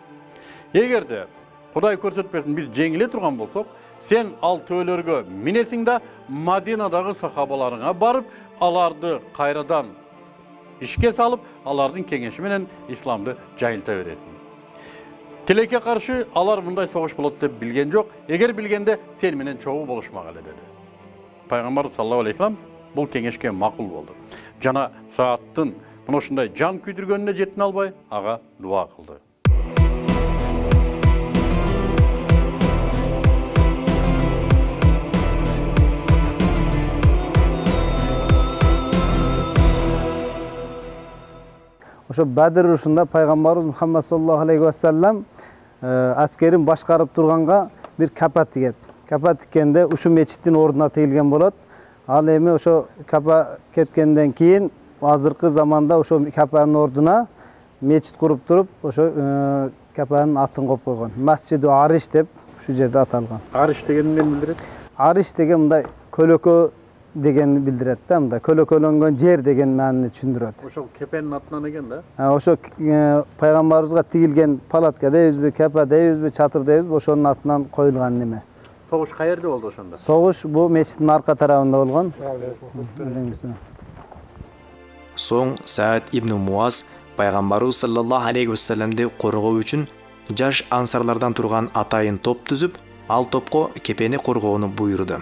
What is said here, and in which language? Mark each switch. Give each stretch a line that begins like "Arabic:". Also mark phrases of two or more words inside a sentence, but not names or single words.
Kyrgyz: Эгерде Кудай көрсөтпесин биз жеңиле турган болсок, сен ал төөлөргө минесиң да Мадинадагы сахабаларыңа барып, аларды кайрадан ишке салып, алардын кеңеши менен исламды жайылта бересиң. Тилекке каршы алар мындай согуш болот деп билген жок. Эгер билгенде сен менен чогуу болушмак эле деди. Пайгамбар
Arabic: صلى الله عليه وسلم
Kyrgyz: бул кеңешке макул болду. Жана Сааттын мына ушундай жан күйдүргөнүнө жетине албай, ага дуа кылды. Ошо Бадыр урушунда Пайгамбарыбыз Мухаммад
Arabic: صلى الله عليه وسلم
Kyrgyz: askerin башкарып турганга бир капа тигет. Капа тиккенде ушу мечиттин ордуна тигилген болот. Ал эми ошо капа кеткенден кийин азыркы заманда ошо капанын ордуна мечит куруп туруп, ошо капанын атын коюп койгон. Масжиду Ариш деп ушу жерде аталган. Ариш деген эмнени билдирет? Ариш деген мындай көлөкө дегенини билдирет да, мында көлөкөлөнгөн жер деген маанини түшүндүрөт. Ошол кепенин атынан экен да. Ошо пайгамбарыбызга тигилген палатка дейбизби, кепа дейбизби, чатыр дейбизби, ошонун атынан коюлган неме. Согуш каерде болду ошондо? Согуш бул мечиттин арка тарабында болгон. Соң Саад ибн Муаз пайгамбарыбыз
Arabic: صلى الله عليه وسلم
Kyrgyz: коргоо үчүн жаш ансарлардан турган атайын топ түзүп, ал топко кепени коргоону буйруду.